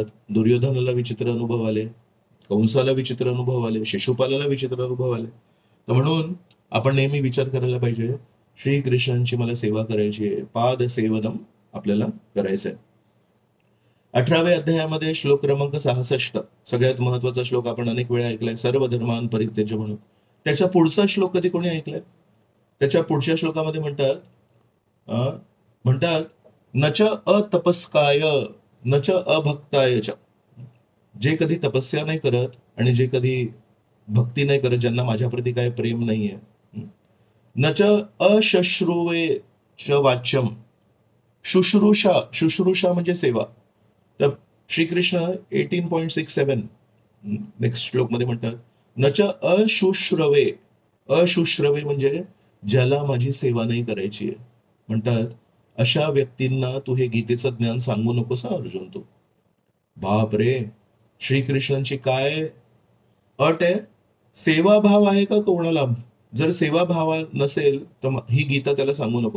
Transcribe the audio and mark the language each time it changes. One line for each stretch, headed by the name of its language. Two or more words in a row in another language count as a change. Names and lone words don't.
Marathi: दुर्योधनाला विचित्र अनुभव आले, कंसाला विचित्र अनुभव आले, शिशुपालाला विचित्र अनुभव आले. तर म्हणून आपण नेहमी विचार करायला पाहिजे, श्रीकृष्णांची मला सेवा करायची आहे,
Sanskrit: पाद सेवनम
Marathi: आपल्याला करायचंय. 18व्या अध्यायामध्ये श्लोक क्रमांक 66, सगळ्यात महत्वाचा श्लोक आपण अनेक वेळा ऐकलाय,
Sanskrit: सर्व धर्मान परित्यज्य
Marathi: म्हणून. त्याच्या पुढचा श्लोक कधी कोणी ऐकलाय? त्याच्या पुढच्या श्लोकामध्ये म्हणतात
Sanskrit: न च अतपस्काय न च अभक्ताय च.
Marathi: जे कधी तपस्या नाही करत आणि जे कधी भक्ती नाही करत, ज्यांना माझ्याप्रती काय प्रेम नाहीये.
Sanskrit: न च अशश्रुवे च वाच्यम.
Marathi: शुश्रूषा म्हणजे सेवा. तर श्रीकृष्ण 18.67 नेक्स्ट श्लोक मध्ये म्हणतात
Sanskrit: न च अशुश्रवे.
Marathi: अशुश्रवे म्हणजे ज्याला माझी सेवा नाही करायची आहे. म्हणतात अशा व्यक्तींना तू हे गीतेचं ज्ञान सांगू नकोस अर्जुन तू. बाप रे, श्रीकृष्णांची काय अट आहे? सेवाभाव आहे का कोणाला? जर सेवाभाव नसेल तर ही गीता त्याला सांगू नको.